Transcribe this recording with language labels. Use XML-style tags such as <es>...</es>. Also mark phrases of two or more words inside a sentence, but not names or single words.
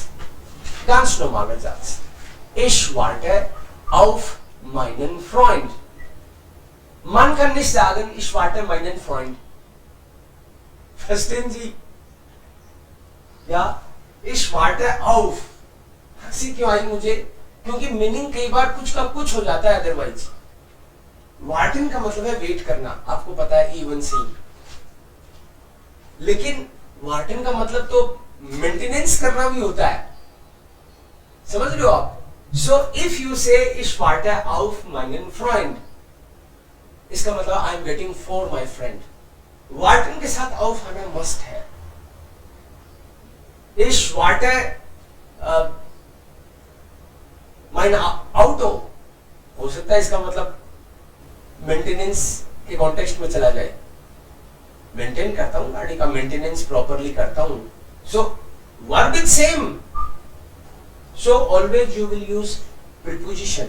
<de>Ganz normaler Satz. Ich warte auf meinen Freund. Man kann nicht sagen, ich warte meinen Freund. Verstehen Sie? Ja, ich warte auf.</de> <hi>हंसी क्यों आई मुझे? क्योंकि मीनिंग कई बार कुछ का कुछ हो जाता है अदरवाइज. वार्टन का मतलब है वेट करना, आपको पता है</hi> <en>even see.</en> <hi>लेकिन वार्टन का मतलब तो मेंटेनेंस करना भी होता है. समझ रहे हो आप?</hi> <en>so if you say</en> <de>ich warte auf meinen Freund,</de> <hi>इसका मतलब</hi> <en>I am waiting for my friend.</en> <hi>वार्टन के साथ auf आना मस्ट है.</hi> <de>Ich warte mein Auto,</de> <hi>हो सकता है इसका मतलब मेंटेनेंस के कॉन्टेक्स्ट में चला जाए. मेंटेन करता हूं गाड़ी का, मेंटेनेंस प्रॉपरली करता हूं.</hi> <en>so verb is same. so always you will use preposition.</en>